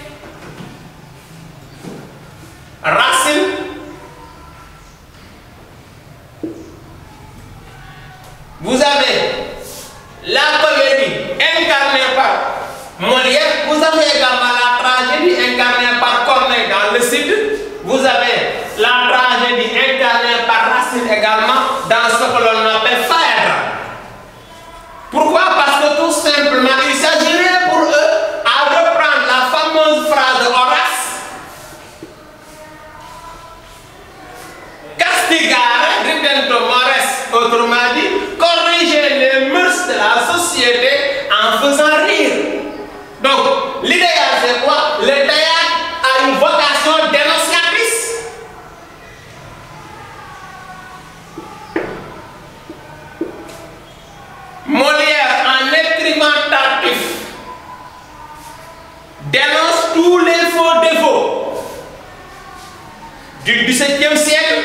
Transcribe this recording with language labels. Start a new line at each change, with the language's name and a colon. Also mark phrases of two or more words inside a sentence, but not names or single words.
French: Racine, vous avez la comédie incarnée par Molière, vous avez également la tragédie incarnée par Corneille dans le Cid, vous avez la tragédie incarnée par Racine également dans ce que l'on appelle Phèdre. Pourquoi? Parce que tout simplement, il s'agirait pour eux à reprendre la fameuse phrase de Horace:
Latin: castigare ridento mores,
French: autrement dit, corriger les mœurs de la société en faisant rire. Donc, l'idéal c'est quoi? Le théâtre a une vocation dénonciatrice. Molière, en écrivant Tartuffe, dénonce tous les faux défauts du XVIIe siècle.